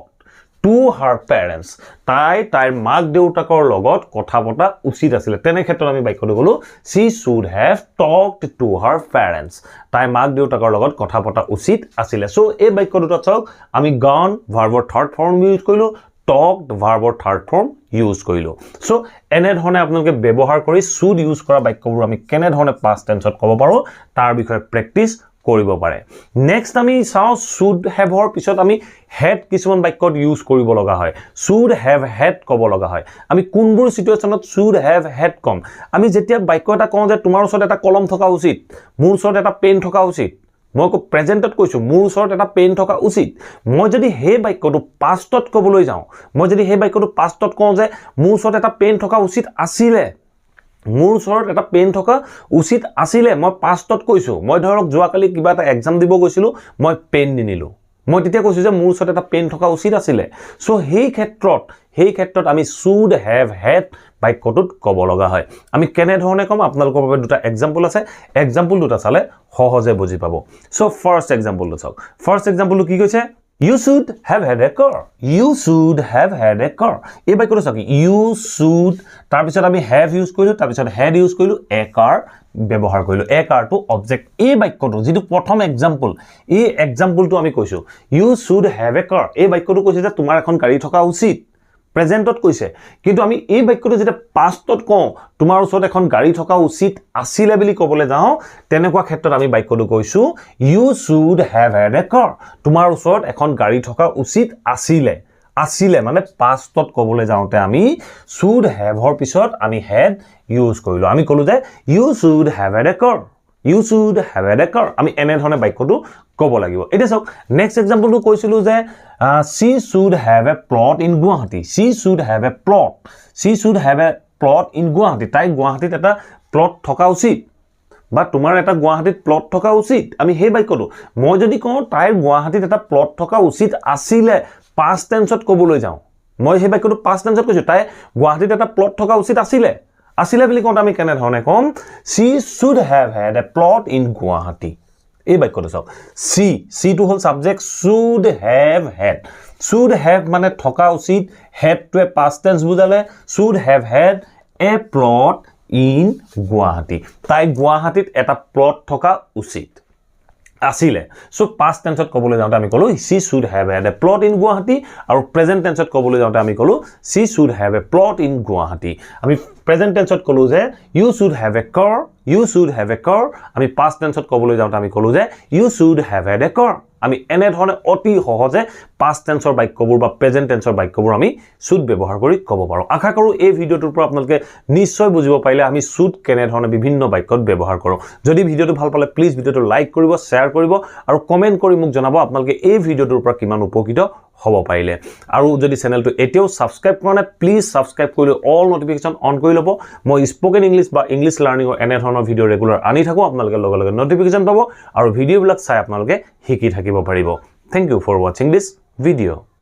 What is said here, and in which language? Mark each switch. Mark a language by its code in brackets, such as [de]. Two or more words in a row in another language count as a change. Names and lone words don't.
[en] to her parents [as] তাইৰ মাক দেউতাকৰ লগত কথা পতা উচিত আছিল তেনে ক্ষেত্ৰত আমি বাক্যটো কলো [en] she should have talked to her parents [as] তাই মাক দেউতাকৰ লগত কথা পতা উচিত আছিল সো এই বাক্যটোত চাওক আমি gone ভাৰ্বৰ [en] third form use [as] কৰিলো talked ভাৰ্বৰ [en] third form use [as] কৰিলো সো এনে ধৰণে আপোনালোকে ব্যৱহাৰ কৰি should ইউজ কৰা বাক্যবোৰ আমি কেনে ধৰণে [en] past tenseত [as] ক'ব পাৰো তাৰ বিষয়ে প্ৰেক্টিস কৰিব পাৰে নেক্সট আমি চাও [en] should have [as] ৰ পিছত আমি had কিছুমান বাক্যত ইউজ কৰিব লগা হয় [en] should have had [as] ক'ব লগা হয় আমি কোনবোৰ সিচুৱেচনত should [en] have had [as] কম আমি যেতিয়া বাক্য এটা কওঁ যে তোমাৰ ওচৰত এটা কলম থকা উচিত মোৰ ওচৰত এটা পেন থকা উচিত মই প্ৰেজেন্টত কৈছো মোৰ ওচৰত এটা পেন থকা উচিত মই যদি হে বাক্যটো পাষ্টত ক'বলৈ যাওঁ মই যদি হে বাক্যটো পাষ্টত কওঁ যে মোৰ ওচৰত এটা পেন থকা উচিত আছিল মোৰ ওচৰত এটা পেন থকা উচিত আছিল মই পাষ্টত কৈছো মই ধৰক যোৱাকালি কিবা এটা এক্সাম দিব গৈছিলো মই পেন নিনিলো মই তেতিয়া কৈছো যে মোৰ ওচৰত এটা পেন থকা উচিত আছিল সো হেই ক্ষেত্ৰত আমি [en] should have had [as] বাক্যটোত ক'ব লগা হয় আমি কেনে ধৰণে কম আপোনালোকৰ বাবে দুটা এক্সাম্পল আছে এক্সাম্পল দুটা চালে সহজে বুজি পাব সো ফাৰ্স্ট এক্সাম্পলটো চাওক ফাৰ্স্ট এক্সাম্পলটো কি কৈছে [en] You should have had a car. You should have had a car. [as] এই বাক্যটো চাওক [en] you should [as] তাৰ পিছত আমি have ইউজ কৰিলো তাৰ পিছত had ইউজ কৰিলো [en] a car [as] ব্যৱহাৰ কৰিলো [en] a car [as] টো অবজেক্ট এই বাক্যটো যেটো প্ৰথম এক্সাম্পল এই এক্সাম্পলটো আমি কৈছো [en] you should have a car [as] এই বাক্যটো কৈছে যে তোমাৰ এখন গাড়ী থকা উচিত প্ৰেজেন্টত কৈছে কিন্তু আমি এই বাক্যটো যেটা পাষ্টত কওঁ তোমাৰ ওচৰত এখন গাড়ী থকা উচিত আছিল বুলি ক'বলৈ যাওঁ তেনেকুৱা ক্ষেত্ৰত আমি বাক্যটো কৈছো [en] you should have had a car [as] তোমাৰ ওচৰত এখন গাড়ী থকা উচিত আছিল মানে পাষ্টত ক'বলৈ যাওঁতে আমি [en] should have [as] ৰ পিছত আমি had ইউজ কৰিলো আমি ক'লো যে [en] you should have had a car You should have had a car. [as] আমি এনে ধৰণে বাক্যটো ক'ব লাগিব এটা চাওক নেক্সট এক্সাম্পলটো কৈছিলো যে [en] she should have a plot in Guwahati she should have a plot in Guwahati [as] তাই গুৱাহাটীত এটা প্লট থকা উচিত বা তোমাৰ এটা গুৱাহাটীত প্লট থকা উচিত আমি হে বাক্যটো মই যদি কওঁ তাই গুৱাহাটীত এটা প্লট থকা উচিত আছিল [en] past tenseত [as] ক'বলৈ যাওঁ মই হে বাক্যটো [en] past tenseত [as] কৈছো তাই গুৱাহাটীত এটা প্লট থকা উচিত আছিল বুলি কোনটা আমি কেনে ধৰণে কম [en] she should have had a plot in Guwahati [as] এই বাক্যটো চাওক she to হল সাবজেক্ট [en] should have [as] মানে থকা উচিত [en] had to a past tense [as] বুজালে [en] should have had a plot in Guwahati [as] তাই গুৱাহাটীত এটা প্লট থকা উচিত আসিলে সো [en] past tenseত [as] ক'বলৈ যাওঁতে আমি ক'লো [en] she should have had a plot in Guwahati [as] আৰু [en] present tenseত [as] ক'বলৈ যাওঁতে আমি ক'লো [en] she should have a plot in Guwahati [as] আমি [en] present tenseত [as] ক'লো যে [en] you should have a car [as] আমি [en] past tenseত [as] ক'বলৈ যাওঁতে আমি ক'লো যে [en] you should have had a car [as] আমি এনে ধৰণে অতি সহজে [en] past tenseৰ [as] বাক্যবোৰ বা [en] present tenseৰ [as] বাক্যবোৰ আমি should ব্যৱহাৰ কৰি ক'ব পাৰো আশা কৰো এই ভিডিওটোৰ পৰা আপোনালোকে নিশ্চয় বুজিব পাৰিলে আমি should কেনে ধৰণে বিভিন্ন বাক্যত ব্যৱহাৰ কৰো যদি ভিডিওটো ভাল পালে প্লিজ ভিডিওটো লাইক কৰিব শেয়াৰ কৰিব আৰু কমেন্ট কৰি মোক জনাব আপোনালোকে এই ভিডিওটোৰ পৰা কিমান উপকৃত হ'ব পাৰিলে আৰু যদি চেনেলটো এতিয়াও সাবস্ক্ৰাইব কৰা নাই প্লিজ সাবস্ক্ৰাইব কৰি [en] all notification on [as] কৰি ল'ব মই [en] spoken English [as] বা [en] English learningৰ [as] এনে ধৰণৰ ভিডিও ৰেগুলাৰ আনি থাকো আপোনালোকে লগে নটিফিকেশন পাব আৰু ভিডিওবিলাক চাই আপোনালোকে শিকি থাকিব পাৰিব [en] Thank you for watching this video